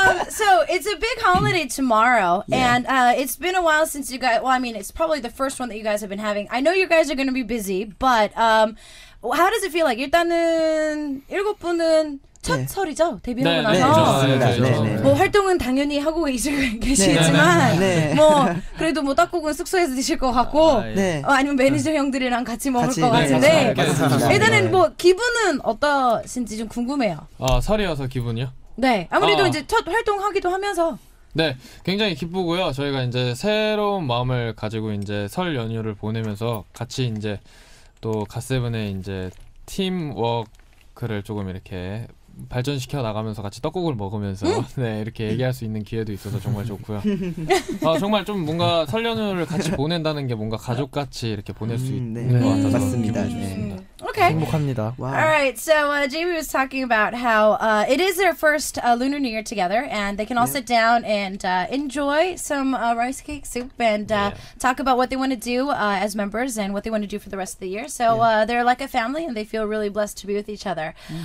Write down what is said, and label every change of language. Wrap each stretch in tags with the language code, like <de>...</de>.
<en>So it's a big holiday tomorrow, and it's been a while since you guys. Well, I mean, it's probably the first one that you guys have been having. I know you guys are going to be busy, but how does it feel like?</en> <ko>일단은 7분은 첫 설이죠? 데뷔하고 나서 뭐 활동은 당연히 하고 계시겠지만 뭐 그래도 뭐 떡국은 숙소에서 드실 것 같고 아니면 매니저 형들이랑 같이 먹을 것 같은데 일단은 뭐 기분은 어떠신지 좀 궁금해요. 설이어서 기분이요? 네, 아무래도 이제 첫 활동하기도 하면서 네, 굉장히 기쁘고요. 저희가 이제 새로운 마음을 가지고 이제 설 연휴를 보내면서 같이 이제 또 갓세븐의 이제 팀 워크를 조금 이렇게 발전시켜 나가면서 같이 떡국을 먹으면서 네, 이렇게 얘기할 수 있는 기회도 있어서 정말 좋고요. 정말 좀 뭔가 설 연휴를 같이 보낸다는 게 뭔가 가족같이 이렇게 보낼 수 있는 것 같아서 맞습니다. 기분이 좋습니다.</ko> <en>Okay.</en> <ko>행복합니다.</ko> <en>Wow. All right, so Jamie was talking about how it is their first Lunar New Year together, and they can all sit down and enjoy some rice cake soup and talk about what they want to do as members and what they want to do for the rest of the year. So they're like a family, and they feel really blessed to be with each other.</en>